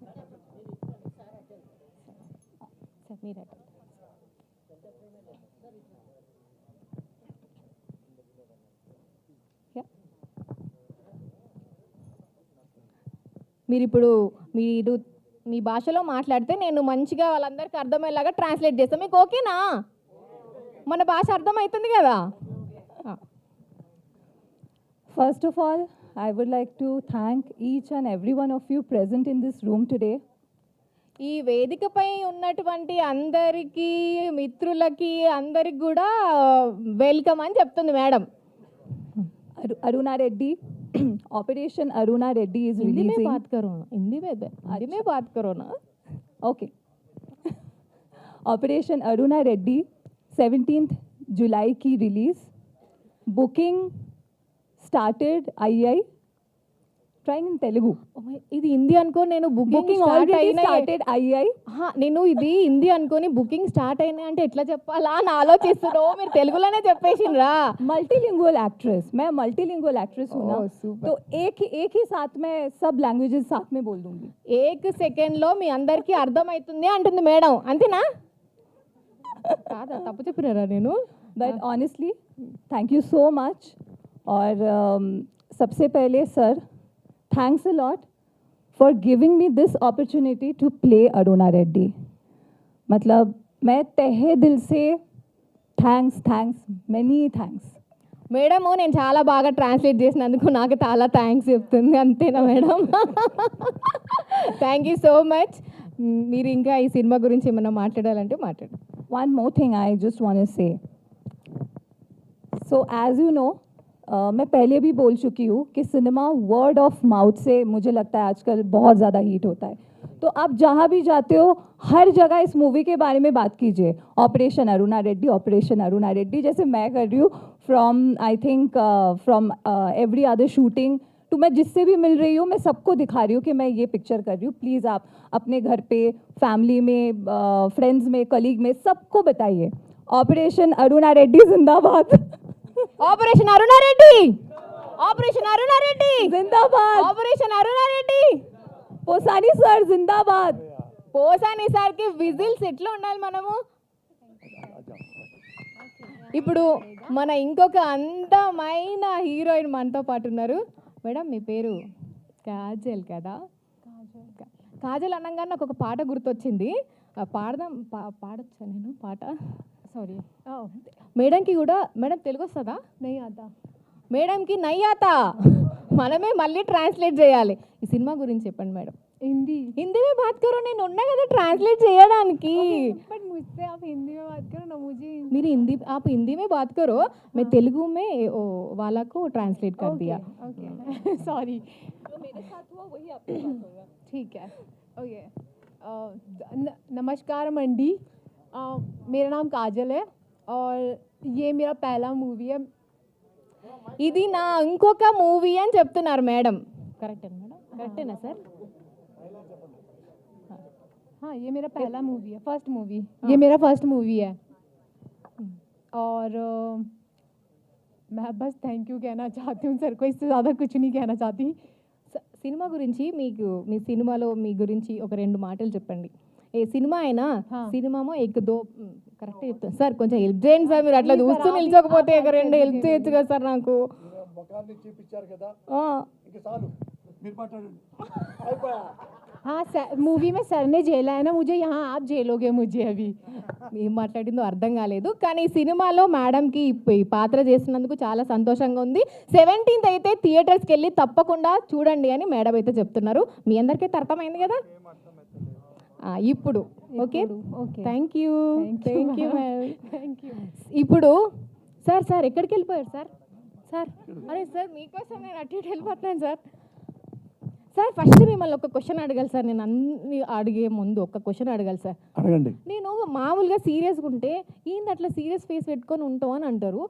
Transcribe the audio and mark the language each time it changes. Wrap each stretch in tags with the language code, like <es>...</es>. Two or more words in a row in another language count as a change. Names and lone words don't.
<te>మీరు మీ భాషలో మాట్లాడితే నేను మంచిగా వాళ్ళందరికీ అర్థమయ్యేలాగా ట్రాన్స్లేట్ చేస్తాను. మీకు ఓకేనా? మన భాష అర్థమవుతుంది కదా.</te> <en>First of all, I would like to thank each and every one of you present in this room today.</en> <te>ఈ వేదికపై ఉన్నటువంటి అందరికీ, మిత్రులకి అందరికి కూడా వెల్కమ్ అని చెప్తుంది మేడం.</te> <en>Aruna Reddy, Operation Aruna Reddy is</en> <hi>हिंदी में</hi> <en>releasing.</en> <hi>बात करो ना, हिंदी में बात करो ना. Okay. Operation Aruna Reddy 17th July की रिलीज.</hi> <en>बुकिंग started आई trying in Telugu.</en> <te>ఇది హిందీ అనుకో, నేను</te> <en>Booking already started आई.</en> <te>నేను ఇది హిందీ అనుకోని</te> <en>booking start</en> <te>అయినా అంటే ఎట్లా చెప్పాలా అని ఆలోచిస్తున్నావు. మీరు తెలుగులోనే చెప్పేసిండ్రా.</te> <en>multilingual actress,</en> <hi>मैं</hi> <en>multilingual actress</en> <hi>हूँ ना, तो एक ही साथ में सब लैंग्वेजेस साथ में बोल दूंगी.</hi> <te>ఏక సెకండ్లో మీ అందరికీ అర్థమవుతుంది అంటుంది మేడం, అంతేనా? కాదా, తప్పు చెప్పినారా నేను?</te> <en>But honestly thank you so much.</en> <hi>और सबसे पहले सर,</hi> <en>Thanks a lot for giving me this opportunity to play Aruna Reddy.</en> <hi>मतलब मैं तहे दिल से</hi> <en>thanks many thanks.</en> <te>మేడము నేను చాలా బాగా ట్రాన్స్లేట్ చేసినందుకు నాకు చాలా థ్యాంక్స్ చెప్తుంది, అంతేనా మేడం?</te> <en>thank you so much.</en> <te>మీరు ఇంకా ఈ సినిమా గురించి ఏమైనా మాట్లాడాలంటే మాట్లాడు.</te> <en>One more thing I just want to say. So as you know,</en> <hi>मैं पहले भी बोल चुकी हूँ कि सिनेमा</hi> <en>word of mouth</en> <hi>से मुझे लगता है आजकल बहुत ज़्यादा हीट होता है. तो आप जहाँ भी जाते हो हर जगह इस मूवी के बारे में बात कीजिए. ऑपरेशन अरुणा रेड्डी जैसे मैं कर रही हूँ</hi> <en>from I think from every other shooting</en> <hi>तो मैं जिससे भी मिल रही हूँ मैं सबको दिखा रही हूँ कि मैं ये पिक्चर कर रही हूँ. प्लीज़ आप अपने घर पे, फैमिली में, फ्रेंड्स में, कलीग में सबको बताइए. ऑपरेशन अरुणा रेड्डी जिंदाबाद.</hi> <te>ఆపరేషన్ అరుణారెడ్డి, ఆపరేషన్ అరుణారెడ్డి</te> <hi>जिंदाबाद.</hi> <te>ఆపరేషన్ అరుణారెడ్డి.</te> <hi>पोसानी सर जिंदाबाद.</hi> <te>పోసాని సార్కి విజిల్స్ ఎట్లా ఉండాలి మనము. ఇప్పుడు మన ఇంకొక అందమైన హీరోయిన్ మనతో పాటు ఉన్నారు. మేడం మీ పేరు కాజల్ కదా? కాజల్ అనగానే నాకు ఒక పాట గుర్తొచ్చింది. పాడొచ్చా నేను పాట? సారీ. మేడంకి కూడా మేడం తెలుగు వస్తుందా?</te> <hi>नहीं आता.</hi> <te>మేడంకి నయ్యాతా మనమే మళ్ళీ ట్రాన్స్లేట్ చేయాలి. ఈ సినిమా గురించి చెప్పండి మేడం.</te> <hi>हिंदी. హిందీ में बात करो,</hi> <te>నేను ఉన్నా కదా ట్రాన్స్లేట్ చేయడానికి.</te> <hi>बट मुझसे आप हिंदी में बात करो ना, मुझे</hi> <te>మీరు హిందీ</te> <hi>आप हिंदी में बात करो, मैं तेलुगु में वाला को ट्रांसलेट कर दिया.</hi> <en>okay sorry.</en> <hi>जो मेरे साथ हुआ वही आपके साथ होगा. ठीक है. ओके. नमस्कार मंडी. मेरा नाम काजल है और ये मेरा पहला मूवी है.</hi> <te>ఇది నా ఇంకొక మూవీ అని చెప్తున్నారు మేడం. కరెక్టేనా మేడం? కరెక్టేనా సార్?</te> <hi>हाँ ये मेरा पहला मूवी है,</hi> <en>first movie.</en> <hi>ये मेरा</hi> <en>first movie</en> <hi>है और मैं बस</hi> <en>thank you</en> <hi>कहना चाहती हूँ सर को, इससे ज़्यादा कुछ नहीं कहना चाहती.</hi> <te>సినిమా గురించి మీకు మీ సినిమాలో మీ గురించి ఒక రెండు మాటలు చెప్పండి. ఏ సినిమా అయినా సినిమామో</te> <hi>एक दो</hi> <te>కరెక్ట్ చెప్తాను సార్. కొంచెం హెల్ప్ చేయండి సార్. మీరు అట్లా చూస్తూ నిల్చోకపోతే ఒక రెండు హెల్ప్ చేయొచ్చు కదా సార్ నాకు. చూపించారు కదా, ఆ, ఇంకా చాలు, మీరు మాట్లాడండి, అయిపోయా.</te> <hi>हाँ सर, मूवी में सर ने झेला है ना मुझे, यहाँ आप झेलोगे मुझे अभी.</hi> <te>ఏం మాట్లాడిందో అర్థం కాలేదు. కానీ ఈ సినిమాలో మేడంకి ఈ పాత్ర చేస్తున్నందుకు చాలా సంతోషంగా ఉంది. 17th అయితే థియేటర్స్కి వెళ్ళి తప్పకుండా చూడండి అని మేడం అయితే చెప్తున్నారు. మీ అందరికీ అర్థమైంది కదా? ఇప్పుడు ఓకే ఓకే.</te> <en>thank you thank you thank you.</en> <te>ఇప్పుడు సార్ ఎక్కడికి వెళ్ళిపోయారు సార్? అరే సార్ మీకోసం నేను అటు ఇటు వెళ్ళిపోతున్నాను సార్. ఫస్ట్ మిమ్మల్ని ఒక క్వశ్చన్ అడగాలి సార్. నేను అన్ని అడిగే ముందు ఒక క్వశ్చన్ అడగాలి సార్. అడగండి. నేను మామూలుగా సీరియస్గా ఉంటే ఏంది అట్లా</te> <en>serious face</en> <te>పెట్టుకొని ఉంటావు అని అంటారు.</te>